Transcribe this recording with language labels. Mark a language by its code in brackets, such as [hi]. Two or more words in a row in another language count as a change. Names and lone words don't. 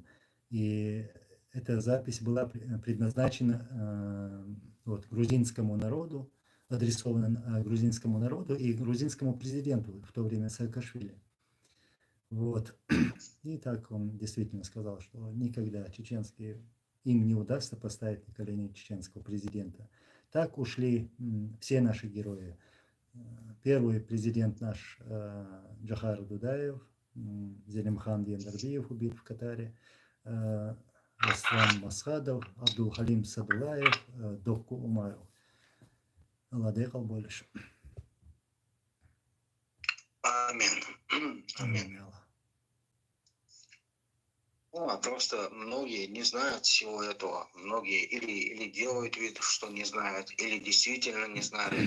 [ru] И эта запись была предназначена вот, грузинскому народу, адресована грузинскому народу и грузинскому президенту в то время Саакашвили. Вот. И так он действительно сказал, что никогда чеченские им не удастся поставить на колени чеченского президента. Так ушли все наши герои. Первый президент наш Джахар Дудаев, Зелимхан Яндарбиев убит в Катаре, Аслан Масхадов, Абдул-Халим Садулаев, Докку Умаров. Алладе больше. Амин. Амин. Просто многие не знают всего этого. Многие или делают вид, что не знают, или действительно не знают.